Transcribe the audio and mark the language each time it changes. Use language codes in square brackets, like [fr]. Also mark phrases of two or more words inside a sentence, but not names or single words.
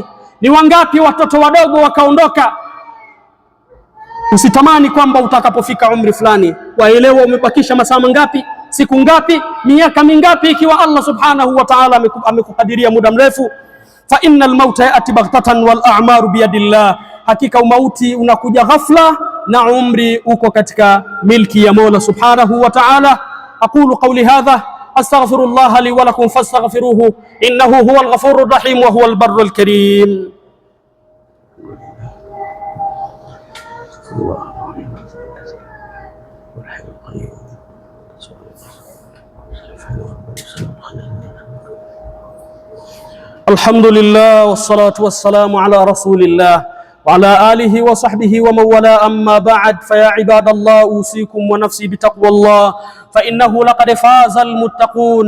[sw] Ni wangapi watoto wadogo wakaondoka? Usitamani kwamba utakapofika umri fulani, waelewa umebakisha masaa mangapi, siku ngapi, miaka mingapi, ikiwa Allah [ar] سبحانه وتعالى [sw] amekukadiria muda mrefu. [ar] فإن الموت يأتي بغتة والأعمار بيد الله, [sw] hakika umauti unakuja ghafla na umri uko katika milki ya Mola [ar] سبحانه وتعالى. أقول قولي هذا أستغفر الله لي ولكم فاستغفروه إنه هو الغفور الرحيم وهو البر الكريم. الحمد لله والصلاة والسلام على رسول الله وعلى آله وصحبه ومن والاه، أما بعد، فيا عباد الله أوصيكم ونفسي بتقوى الله، فإنه لقد فاز المتقون.